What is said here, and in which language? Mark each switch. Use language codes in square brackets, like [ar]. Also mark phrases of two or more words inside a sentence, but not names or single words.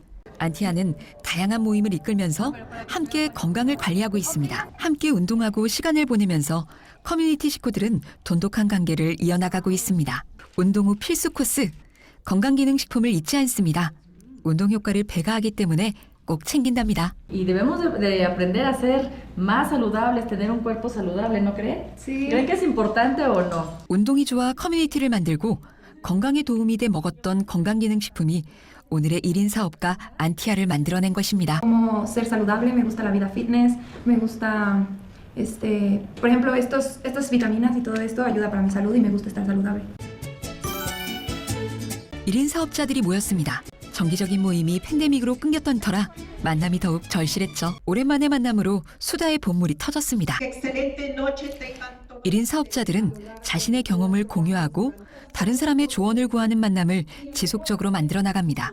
[ko] 안티아는 다양한 모임을 이끌면서 함께 건강을 관리하고 있습니다. 함께 운동하고 시간을 보내면서 커뮤니티 식구들은 돈독한 관계를 이어나가고 있습니다. 운동 후 필수 코스, 건강기능식품을 잊지 않습니다. 운동 효과를 배가하기 때문에 꼭 챙긴답니다. [es] Y debemos de aprender a ser más saludables, tener un cuerpo saludable, ¿no creen? Sí. ¿Creen que es importante o no? [ko] 운동이 좋아 커뮤니티를 만들고 건강에 도움이 돼 먹었던 건강기능식품이 오늘의 1인 사업가 안티아를 만들어낸 것입니다. [es] Como ser saludable, me gusta la vida fitness, me gusta, por ejemplo, estas vitaminas y todo esto ayuda para mi salud y me gusta estar saludable. [ko] 1인 사업자들이 모였습니다. 정기적인 모임이 팬데믹으로 끊겼던 터라 만남이 더욱 절실했죠. 오랜만의 만남으로 수다의 본물이 터졌습니다. 1인 사업자들은 자신의 경험을 공유하고 다른 사람의 조언을 구하는 만남을 지속적으로 만들어 나갑니다.